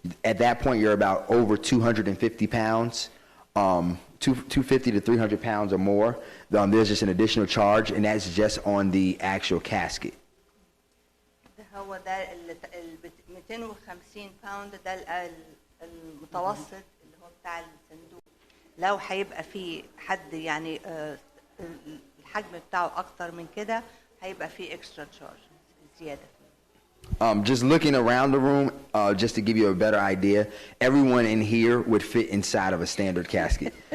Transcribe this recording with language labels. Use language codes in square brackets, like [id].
[en] At that point, you're about over 250 pounds, 250 to 300 pounds or more. There's just an additional charge, and that's just on the actual casket. [ar] هو ده ال 250 باوند ده المتوسط اللي هو بتاع الصندوق. لو هيبقى فيه حد يعني الحجم بتاعه اكتر من كده هيبقى فيه [en] extra charge [ar] زياده. [en] Just looking around the room, just to give you a better idea, everyone in here would fit inside of a standard casket.